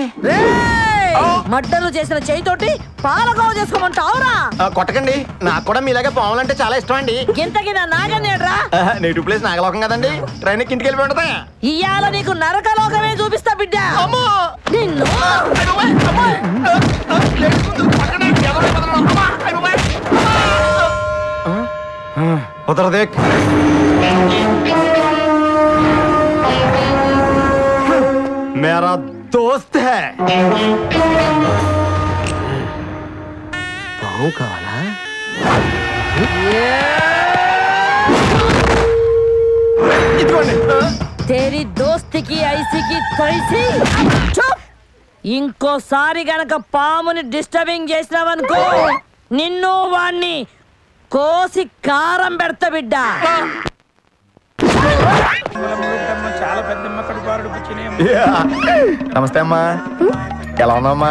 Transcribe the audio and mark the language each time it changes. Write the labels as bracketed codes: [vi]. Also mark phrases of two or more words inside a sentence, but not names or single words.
[te] మడ్డలు చేసిన చేయితోటి పాలకోవ చేసుకోమంటావురా? కొట్టకండి, నాకు కూడా మీలాగే పాములంటే చాలా ఇష్టం అండి. ఇంతకి నా నాగన్నేడ్రా? [en] native place [te] నాగలోకం కదండి. ట్రైన్ ఇంటికి వెళ్ళి ఉంటదా? ఇయ్యాల నీకు నరకలోకమే చూపిస్తా బిడ్డ. నిన్ను [hi] उधर देख. मेरा दोस्त है. [te] పాము కావాలా? [hi] तेरी दोस्ती की ऐसी की तैसी. चुप. [te] ఇంకోసారి గనక పాముని డిస్టర్బింగ్ చేసినావనుకో నిన్ను వాణ్ణి కోసి కారం పెడతా బిడ్డ. నమస్తే అమ్మా, ఎలా ఉన్నావమ్మా?